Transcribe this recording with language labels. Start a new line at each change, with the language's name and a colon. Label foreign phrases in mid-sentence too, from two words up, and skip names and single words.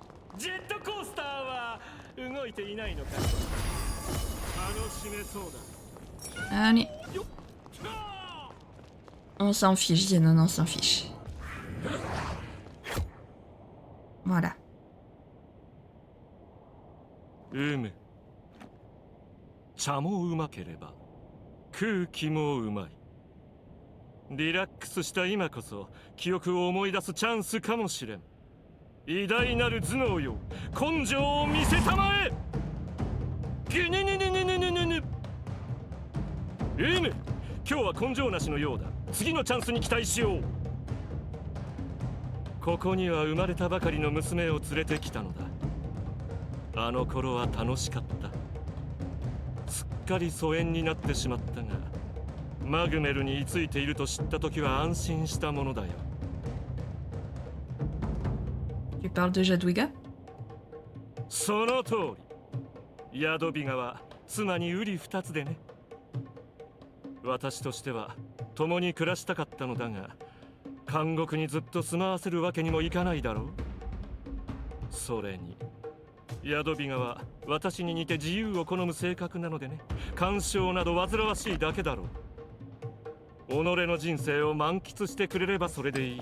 French: Allez. On s'en fiche, Zenon, on s'en fiche. Voilà.
Japanese: 茶もうまければ空気もうまい。リラックスした今こそ記憶を思い出すチャンスかもしれん。偉大なる頭脳よ、根性を見せたまえ。ぐぬぬぬぬぬぬぬぬ。今日は根性なしのようだ。次のチャンスに期待しよう。ここには生まれたばかりの娘を連れてきたのだ。あの頃は楽しかった。すっかり疎遠になってしまったが、マグメルに居ついていると知った時は安心したものだよ。
French: Tu parles de Jadwiga?
Japanese: その通り。ヤドビガは妻に瓜二つでね。私としては共に暮らしたかったのだが、監獄にずっと住まわせるわけにもいかないだろう。それにヤドビガは私に似て自由を好む性格なのでね、干渉など煩わしいだけだろう。己の人生を満喫してくれればそれでいい。